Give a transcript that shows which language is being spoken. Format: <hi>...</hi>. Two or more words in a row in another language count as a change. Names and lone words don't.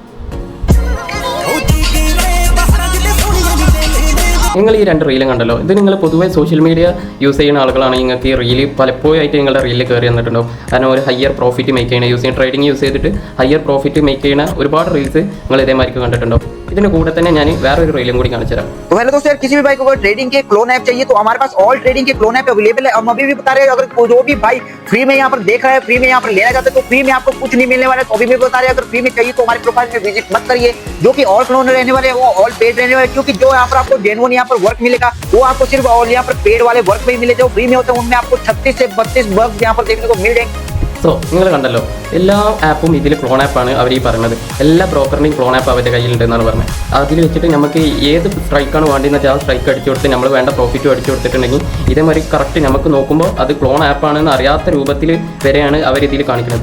<ml>നിങ്ങൾ ഈ 2 റീലും കണ്ടല്ലോ. ഇത് നിങ്ങൾ പൊതുവേ</ml> <en>social media use</en> <ml>ചെയ്യുന്ന ആളുകളാണ് നിങ്ങൾക്ക് ഈ റീല് പലപ്പോഴായിട്ട് നിങ്ങളുടെ റീലിൽ കയറി വന്നിട്ടുണ്ടാവും. കാരണം ഒരു</ml> <en>higher profit make</en> <ml>ചെയ്യണ യൂസ് ചെയ്യുന്ന</ml> <en>trading use</en> <ml>ചെയ്തിട്ട്</ml> <en>higher profit make</en> <ml>ചെയ്യുന്ന ഒരുപാട് റീൽസ് നിങ്ങൾ ഇതേമാതിരി കണ്ടിട്ടുണ്ടാവും. ഇതിന് കൂടെ തന്നെ ഞാൻ വേറൊരു റീലും കൂടി കാണിച്ചു तराम.</ml> <hi>तो हेलो दोस्तों यार, किसी भी भाई को अगर ट्रेडिंग के</hi> <en>clone app</en> <hi>चाहिए तो हमारे पास</hi> <en>all trading</en> <hi>के</hi> <en>clone app available</en> <hi>है. हम अभी भी बता रहे हैं, अगर जो भी भाई फ्री में यहाँ पर देख रहा है, फ्री में यहाँ पर लेना चाहते हैं तो फ्री में आपको कुछ नहीं मिलने वाला है. तो अभी भी बता रहे हैं, अगर फ्री में चाहिए तो हमारे प्रोफाइल में विजिट मत करिए. जो कि</hi> <en>all clone</en> <hi>रहने वाले हैं वो</hi> <en>all paid</en> <hi>रहने वाले, क्योंकि जो यहाँ पर आपको जेन्युइन यहाँ पर वर्क मिलेगा वो आपको सिर्फ ऑल यहाँ पर पेड वाले वर्क में ही मिले. जो फ्री में होते हैं उनमें आपको 36 से 32 बग्स यहाँ पर देखने को मिल जाएंगे.</hi> <ml>സോ നിങ്ങൾ കണ്ടല്ലോ, എല്ലാ ആപ്പും ഇതിൽ ക്ലോൺ ആപ്പാണ് അവർ ഈ പറയുന്നത്. എല്ലാ ബ്രോക്കറിൻ്റെയും</ml> <en>clone app</en> <ml>അവരുടെ കയ്യിലുണ്ടെന്നാണ് പറഞ്ഞത്. അതിൽ വെച്ചിട്ട് നമുക്ക് ഏത് സ്ട്രൈക്കാണ് വേണ്ടതെന്ന് വെച്ചാൽ ആ സ്ട്രൈക്ക് അടിച്ചു കൊടുത്ത് നമ്മൾ വേണ്ട പ്രോഫിറ്റും അടിച്ചു കൊടുത്തിട്ടുണ്ടെങ്കിൽ ഇതേമാതിരി കറക്റ്റ് നമുക്ക് നോക്കുമ്പോൾ അത് ക്ലോൺ ആപ്പാണെന്ന് അറിയാത്ത രൂപത്തിൽ വരെയാണ് അവർ ഇതിൽ കാണിക്കുന്നത്.</ml>